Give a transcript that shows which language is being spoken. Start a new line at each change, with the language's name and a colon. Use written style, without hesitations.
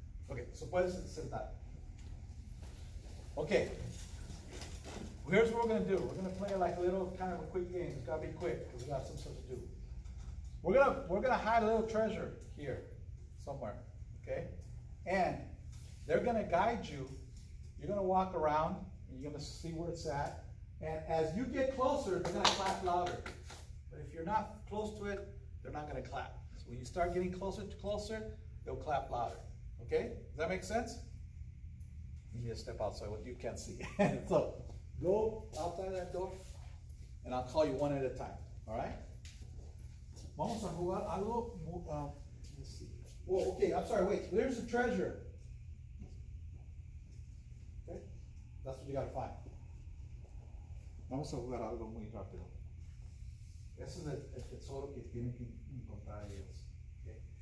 English: Okay, so
Spanish: puedes sentar.
English: Okay. here's what we're gonna do. We're gonna play like a little kind of a quick game. It's gotta be quick, because we got some stuff to do. We're gonna hide a little treasure here, somewhere, okay? And they're gonna guide you. You're gonna walk around, and you're gonna see where it's at. And as you get closer, they're gonna clap louder. But if you're not close to it, they're not gonna clap. So when you start getting closer to closer, they'll clap louder. Okay? Does that make sense? You need to step outside what you can't see. So go outside that door, and I'll call you one at a time. All right?
Spanish: Vamos a jugar algo.
English: Let's see. Oh, okay. I'm sorry. Wait. There's the treasure. Okay? That's what you gotta find.
Spanish: Vamos a jugar algo muy rápido. Ese es el tesoro que tienen que encontrar ellos. Okay?